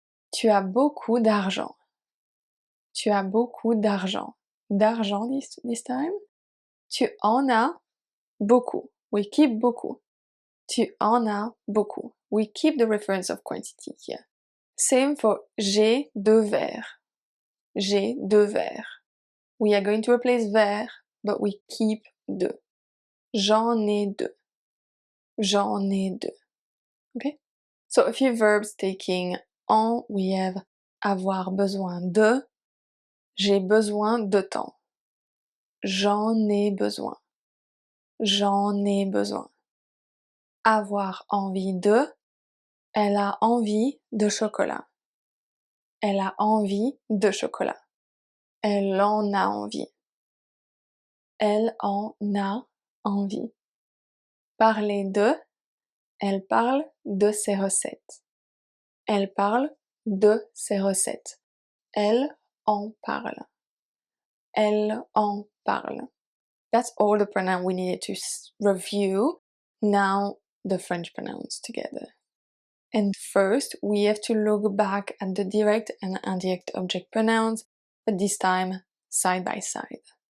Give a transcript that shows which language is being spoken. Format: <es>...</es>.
<fr>Tu as beaucoup d'argent. Tu as beaucoup d'argent. D'argent</fr> <en>this time.</en> <fr>Tu en as beaucoup.</fr> <en>We keep</en> <fr>beaucoup. Tu en as beaucoup.</fr> <en>We keep the reference of quantity here. Same for</en> <fr>j'ai deux verres. J'ai deux verres.</fr> <en>We are going to replace verre, but we keep deux.</en> <fr>J'en ai deux. J'en ai deux.</fr> <en>Okay? So a few verbs taking en, we have</en> <fr>avoir besoin de. J'ai besoin de temps. J'en ai besoin. J'en ai besoin. Avoir envie de. Elle a envie de chocolat. Elle a envie de chocolat. Elle en a envie. Elle en a envie. Parler de. Elle parle de ses recettes. Elle parle de ses recettes. Elle en parle. Elle en parle.</fr> <en>That's all the pronouns we needed to review. Now the French pronouns together. And first, we have to look back at the direct and indirect object pronouns, but this time side by side.</en>